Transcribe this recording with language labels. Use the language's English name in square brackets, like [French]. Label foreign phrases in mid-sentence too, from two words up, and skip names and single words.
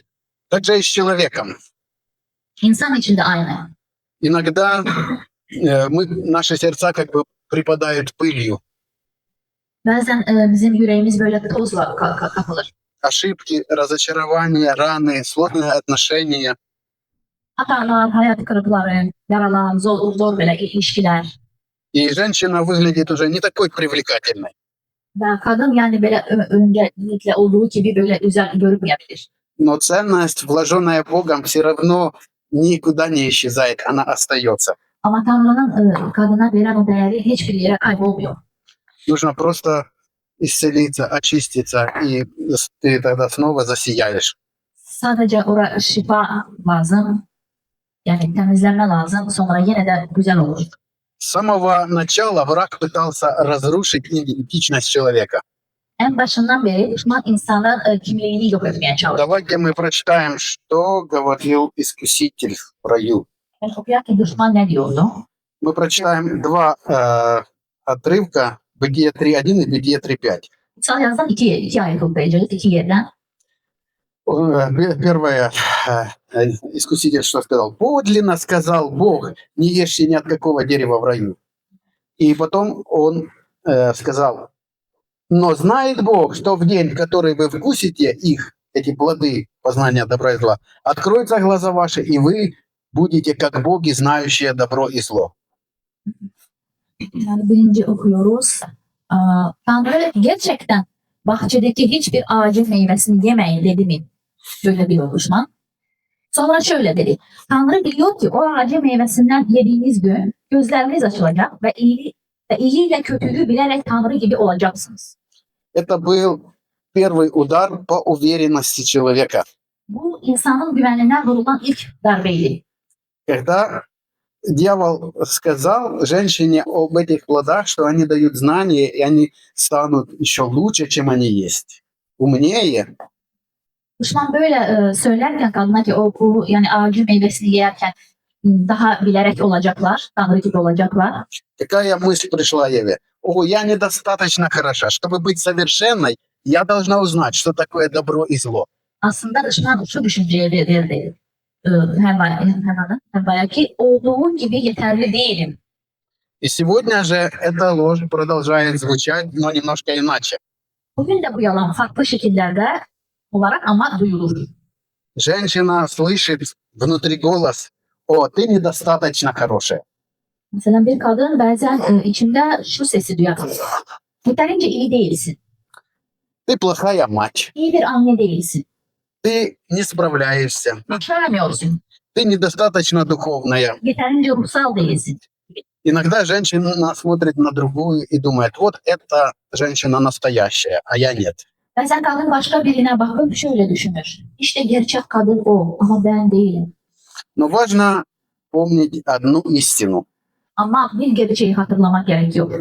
[Russian] Так же и с человеком. [Turkish] İnsan için de aynı. [Russian] Иногда наши сердца как бы припадают пылью. [Turkish] Bazen bizim yüreğimiz böyle tozla kapılır. [Russian] Ошибки, разочарования, раны, сложные отношения. [Turkish] Hatalar, hayat kırıkları, yaralar, zor böyle ilişkiler. [Russian] И женщина выглядит уже не такой привлекательной. [Turkish] Ve kadın yani böyle öncelikle olduğu gibi böyle güzel görünmeyebilir. [Russian] Но ценность, вложенная Богом, все равно никуда не исчезает, она остается. [Turkish] Ama Tanrı'nın kadına veren o değeri hiçbir yere kaybolmuyor. [Russian] Нужно просто исцелиться, очиститься, и ты тогда снова засияешь. [Turkish] Sadece oraya şifa lazım. Yani temizlenme lazım. Sonra yine de güzel olur. [Russian] С самого начала враг пытался разрушить идентичность человека. [Turkish] En başından beri düşman insanın kimliğini yok etmeye çalışıyor. [Russian] Давайте мы прочитаем, что говорил Искуситель в раю. [Turkish] Ben okuyor ki düşman ne diyordu? [Russian] Мы прочитаем два отрывка, Бытие 3.1 и Бытие 3.5. [Turkish] Kutsal yazıdan iki ayet okuyacağız. İki yerden. [Russian] Первое, Искуситель что сказал? Подлинно сказал Бог, не ешьте ни от какого дерева в раю. И потом он сказал, но знает Бог, что в день, в который вы вкусите их, эти плоды познания добра и зла, откроются глаза ваши, и вы будете как боги, знающие добро и zlo. [Turkish] Yani birinci okuyoruz. Tanrı gerçekten bahçedeki hiçbir ağacın meyvesini yemeyin dedi mi? Böyle diyor düşman. Sonra şöyle dedi. Tanrı biliyor ki o ağacın meyvesinden yediğiniz gün gözleriniz açılacak ve iyi ile kötülüğü bilerek Tanrı gibi olacaksınız. [Russian] Это был первый удар по уверенности человека. [Turkish] Bu insanın güveninden vurulan ilk darbeydi. [Russian] Когда дьявол сказал женщине об этих плодах, что они дают знания, и они станут еще лучше, чем они есть, умнее, [Turkish] Düşman böyle söylerken kadına ki bu yani ağacın meyvesini yerken daha bilerek olacaklar, Tanrı gibi olacaklar. [Russian] какая мысль пришла Еве? О, я недостаточно хороша. Чтобы быть совершенной, я должна узнать, что такое добро и зло. [Turkish] aslında dıştan şu düşünceye verildi. Hem ki olduğum gibi yeterli değilim. [Russian] И сегодня же эта ложь продолжает звучать, но немножко иначе. [Turkish] Bugün de bu yalan farklı şekillerde olarak ama duyulur. [Russian] Женщина слышит внутри голос: «О, ты недостаточно хорошая». [Turkish] Mesela bir kadın bazen içinde şu sesi duyar. Yeterince iyi değilsin. [Russian] Ты плохая мать. [Turkish] İyi bir anne değilsin. [Russian] Ты не справляешься. [Turkish] Başaramıyorsun. [Russian] Ты недостаточно духовная. [Turkish] Yeterince ruhsal değilsin. [Russian] Иногда женщина смотрит на другую и думает: вот эта женщина настоящая, а я нет. [Turkish] Bazen kadın başka birine bakıp şöyle düşünür. İşte gerçek kadın o ama ben değilim. [Russian] Но важно помнить одну истину. [Turkish] Ama bir gerçeği hatırlamak gerekiyor.